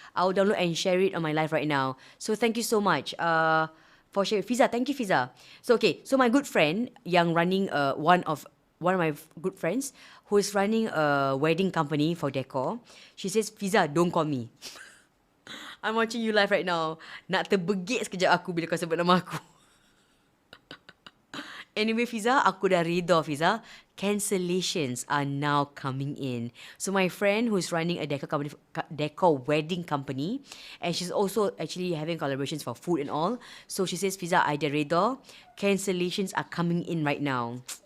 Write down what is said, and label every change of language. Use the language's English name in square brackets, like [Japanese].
[English] I will download and share it on my live right now. So thank you so much for sharing. Fiza, thank you, Fiza. So my good friend yang running one of my good friends who is running a wedding company for decor. She says, Fiza, don't call me. I'm watching you live right now. [Malay] Nak terbegit sekejap aku bila kau sebut nama aku. Anyway, Fiza, aku dah reda, Fiza. [English] Cancellations are now coming in. So my friend who's running a decor wedding company, and she's also actually having collaborations for food and all. So she says, Fiza, I [Malay] dah reda. [English] Cancellations are coming in right now.